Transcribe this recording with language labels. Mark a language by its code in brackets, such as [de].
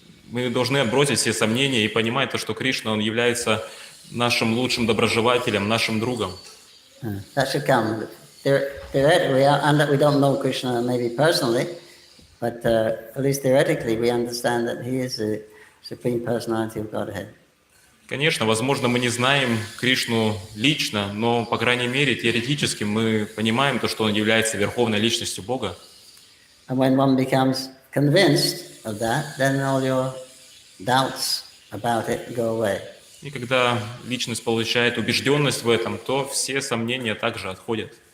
[ru] Мы должны отбросить все сомнения и понимать, что Кришна, он является нашим лучшим доброжелателем, нашим другом. [en] That should come. Theoretically, we don't know Krishna maybe personally, but at least theoretically we understand that he is the Supreme Personality of Godhead. [ru] Конечно, возможно, мы не знаем Кришну лично, но, по крайней мере, теоретически мы понимаем то, что он является верховной личностью Бога. [en] And when one becomes convinced of that, then all your doubts about it go away. [ru] И когда личность получает убежденность в этом, то все сомнения также отходят.